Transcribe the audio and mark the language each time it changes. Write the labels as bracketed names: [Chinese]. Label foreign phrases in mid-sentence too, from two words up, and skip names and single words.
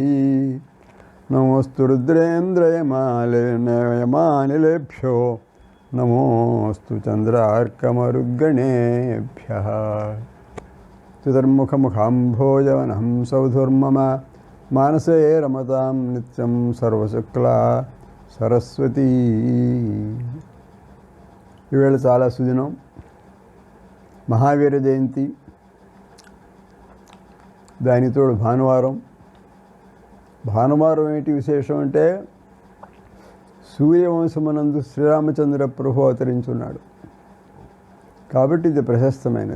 [Sanskrit] नमोऽस्तु रुद्रेन्द्रयमानिलेभ्यो नमोऽस्तु चन्द्रार्कमरुद्गणेभ्यः। चतुर्मुखमुखाम्भोजवनहं सौधुर्मम मानसे रमतां नित्यं सर्वशुक्ला सरस्वती। [Telugu] ఈవేళ చాలా సుదినం, మహావీర జయంతి, దానితోడు భానువారం. భానువారం ఏంటి విశేషం అంటే సూర్యవంశమునందు శ్రీరామచంద్ర ప్రభు అవతరించున్నాడు కాబట్టి ఇది ప్రశస్తమైనది.